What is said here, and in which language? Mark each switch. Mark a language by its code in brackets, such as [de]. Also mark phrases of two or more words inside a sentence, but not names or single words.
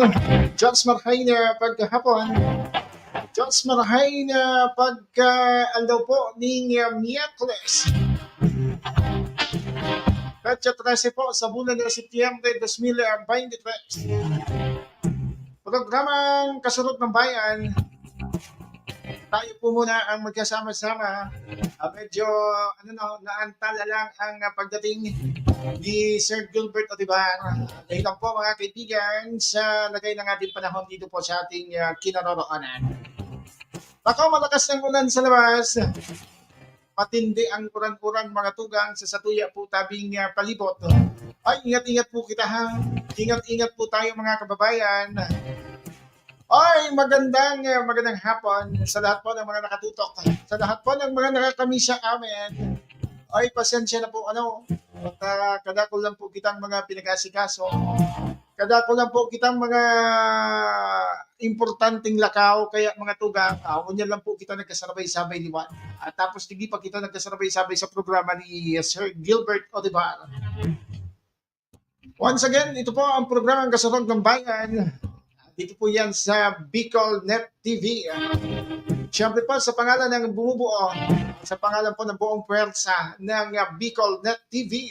[bik] Jones Marhay na pagkahapon. Jones Marhay na pagka-aldaw po ni Miyerkules. Katsa 13 po sa bulan ng Setyembre 2023. [tl] Programang Kasurog ng Bayan. Tayo po muna ang magkasama-sama. Medyo naantala lang ang pagdating ni Sir Gilbert Utibar. Dahil lang po mga kaibigan sa lagay ng ating panahon dito po sa ating kinaroroonan. Ako, malakas ng ulan sa labas. Matindi ang [bik] uran-uran mga tugang sa satuya po tabing palibot. [tl] Ay, ingat-ingat po kita ha. Ingat-ingat po tayo mga kababayan. Ay, magandang hapon sa lahat po ng mga nakatutok. Sa lahat po ng mga nakakamisya amin. [bik] Ay, pasensya na po at kadako lang po kitang mga pinag-asikaso. Kadako lang po kitang mga importanteng lakaw, kaya mga tugang, unya lang po kita nagkasabay-sabay liwan. [tl] At tapos hindi pa kita nagkasabay-sabay sa programa ni Sir Gilbert Utibar. [en] Once again, [tl] ito po ang programang Kasurog ng Bayan. Dito po yan sa Bicol Net TV. Siyempre po sa pangalan ng bumubuo, sa pangalan po ng buong puwersa ng Bicol Net TV.